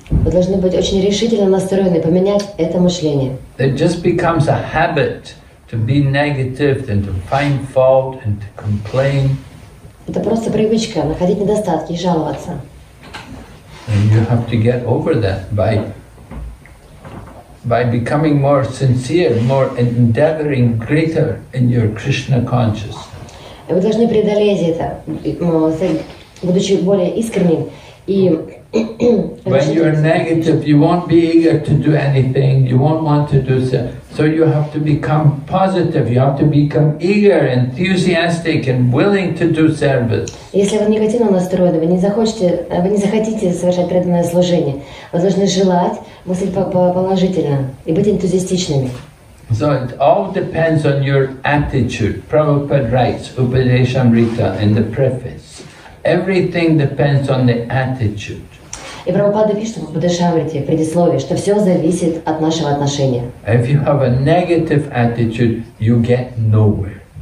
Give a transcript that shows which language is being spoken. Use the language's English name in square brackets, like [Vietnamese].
[Russian] Вы должны быть очень решительно настроены, поменять это мышление. [English] It just becomes a habit to be negative and to find fault and to complain. [Russian] Это просто привычка находить недостатки и жаловаться. [English] And you have to get over that by becoming more sincere, more endeavoring, greater in your Krishna consciousness. [Russian] Вы должны преодолеть это, будучи более искренним и [English] when you're negative, you won't be eager to do anything, you won't want to do so. So you have to become positive, you have to become eager, enthusiastic and willing to do service. [Russian] Если вы негативно настроены, вы не захотите совершать преданное служение, вы должны желать мыслить положительно и быть энтузиастичными. [English] So it all depends on your attitude. Prabhupada writes, Upadeshamrita in the preface. Everything depends on the attitude. [Russian] И Прабхупада пишет в Бхадашамрите, в предисловии, что все зависит от нашего отношения. [English] If you have a negative attitude, you get nowhere.